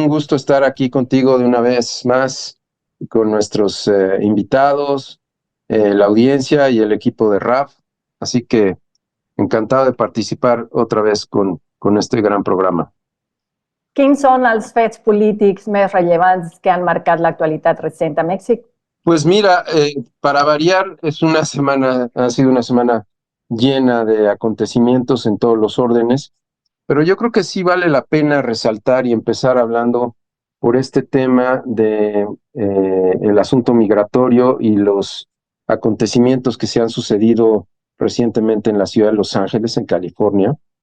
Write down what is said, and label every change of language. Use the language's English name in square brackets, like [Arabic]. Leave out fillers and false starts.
[Spanish] Un gusto estar aquí contigo de una vez más, con nuestros invitados, la audiencia y el equipo de RAF. Así que encantado de participar otra vez con este gran programa. [Catalan] Quins són els fets polítics més rellevants que han marcat l'actualitat recent a Mèxic? [Spanish] Pues mira, para variar, ha sido una semana llena de acontecimientos en todos los órdenes, pero yo creo que sí vale la pena resaltar y empezar hablando por este tema de el asunto migratorio y los acontecimientos que se han sucedido recientemente en la ciudad de Los Ángeles, en California,